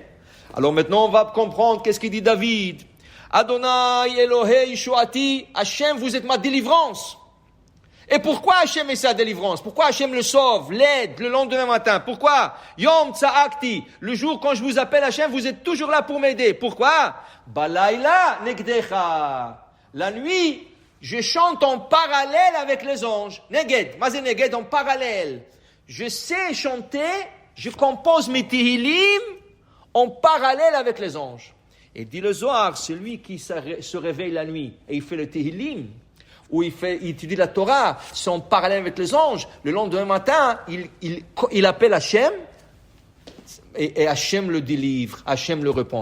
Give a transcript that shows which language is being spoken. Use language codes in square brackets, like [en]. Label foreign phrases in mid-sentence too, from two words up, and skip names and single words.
[fr] Alors maintenant on va comprendre qu'est-ce qu'il dit David. [he] ה' אלהי ישועתי, השם, [fr] vous êtes ma délivrance. Et pourquoi Hachem est sa délivrance? Pourquoi Hachem le sauve, l'aide le lendemain matin? Pourquoi? [he] יום צעקתי, [fr] le jour quand je vous appelle Hachem, vous êtes toujours là pour m'aider. Pourquoi? [he] בלילה נגדך. [fr] La nuit, je chante en parallèle avec les anges. [he] נגד, מה זה נגד, [fr] en parallèle. Je sais chanter, je compose mes tehillim en parallèle avec les anges. Et dit le Zohar, celui qui se réveille la nuit et il fait le tehillim, où il étudie la Torah, c'est en parallèle avec les anges. Le lendemain matin, il appelle Hachem, et Hachem le délivre, Hachem le répond.